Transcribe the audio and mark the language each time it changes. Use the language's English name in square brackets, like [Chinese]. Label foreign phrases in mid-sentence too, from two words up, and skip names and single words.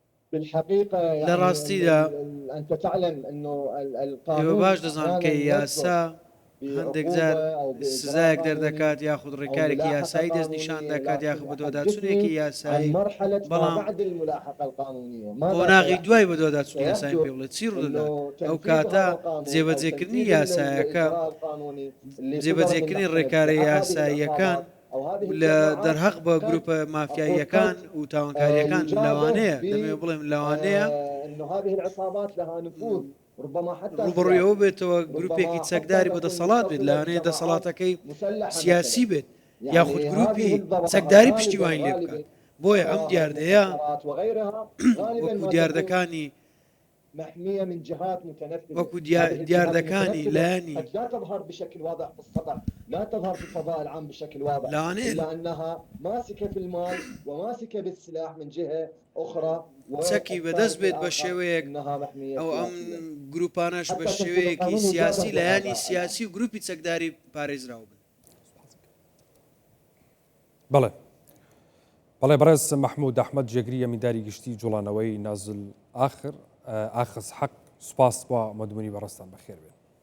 [Arabic] بالحقيقة يعني [Central Kurdish] لراستيدا [Arabic] أنت تعلم أنه [Central Kurdish] ئێوە [Arabic] القانون [Central Kurdish] باش دەزان کە [Arabic] أحياناً [Central Kurdish] یاسا هەندێک جار [Arabic] بعقوبة أو بإجراء [Central Kurdish] سزایەک [Arabic] قانوني [Central Kurdish] دەردەکات یاخود [Arabic] أو [Central Kurdish] ڕێکارێکی [Arabic] ملاحقة [Central Kurdish] یاسایی [Arabic] قانونية، [Central Kurdish] دەستنیشان دەکات یاخود [Arabic] لكن [Central Kurdish] بەدواداچوونێکی [Arabic] حدثني عن [Central Kurdish] یاسایی [Arabic] مرحلة ما [Central Kurdish] بەڵام [Arabic] بعد الملاحقة القانونية. ماذا [Central Kurdish] قۆناغی [Arabic] سيحدث؟ [Central Kurdish] دوای بەدواداچوون یاسایی [Arabic] سيحدث [Central Kurdish] پێ بڵێت چی ڕوودەدات [Arabic] إنه [Central Kurdish] ئەو [Arabic] تنفيذ هذا [Central Kurdish] کاتە [Arabic] القانون أو [Central Kurdish] جێبەجێکردنی [Arabic] تنفيذ [Central Kurdish] یاسایەکە [Arabic] الإجراء القانوني اللي صدر من [Central Kurdish] جێبەجێکردنی [Arabic] محكمة [Central Kurdish] ڕێکارە [Arabic] أحد [Central Kurdish] یاساییەکان [Arabic] العصابات أو هذه [Central Kurdish] لە [Arabic] الجماعات [Central Kurdish] دەرهەق بە [Arabic] قد [Central Kurdish] گروپە مافیاییەکان و تاوانکاریەکان لەوانەیە دەمێ بڵێم لەوانەیە [Arabic] انه هذه العصابات لها نفوذ ربما حتى [Central Kurdish] ڕوبڕویەوە بێتەوە گروپێکی چەکداری بەدەسەڵات بێت لەوانەیە دەسەڵاتەکەی سیاسی بێت یاخود گروپی چەکداری پشتیوانی لێ بکات بۆیە ئەم دیاردەیە وەکو دیاردەکانی [Arabic] محمية من جهات متنفذة [Central Kurdish] وەکو دیاردەکانی لایانی [Arabic] قد لا تظهر بشكل واضح في السطح، لا تظهر في الفضاء العام بشكل واضح، إلا أنها ماسكة في المال وماسكة بالسلاح من جهة أخرى. [Central Kurdish] چەکی بەدەست بێت بە شێوەیەک ئەو ئەم گروپانەش بە شێوەیەکی سیاسی لایانی سیاسی و گروپی چەکداری پارێزراو بن. بەڵێ بەڕێز محمود ئەحمەد جێگری ئەمینداری گشتی جوڵانەوەی نازل ئاخر ئاخز حەق سوپاس بۆ مەدمونی بەڕێستان بەخێر بێت.